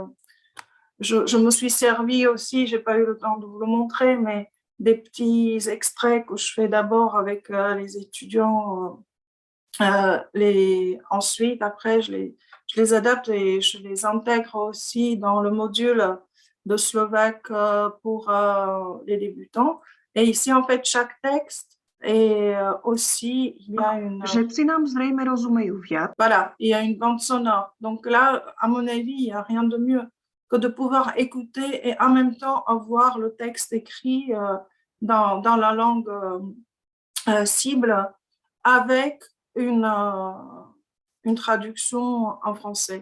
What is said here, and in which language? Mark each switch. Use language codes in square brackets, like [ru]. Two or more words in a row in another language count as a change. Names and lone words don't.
[fr] Je me suis servi aussi, je n'ai pas eu le temps de vous le montrer, mais des petits extraits que je fais d'abord avec les étudiants. Ensuite, après, je les adapte et je les intègre aussi dans le module de slovaque pour les débutants. Et ici, en fait, chaque texte est aussi, il y a une... [sk] Všetci nám zrejme rozumejú viac. [fr] Voilà, il y a une bande sonore. Donc là, à mon avis, il n'y a rien de mieux que de pouvoir écouter et en même temps avoir le texte écrit dans la langue cible avec une traduction en français.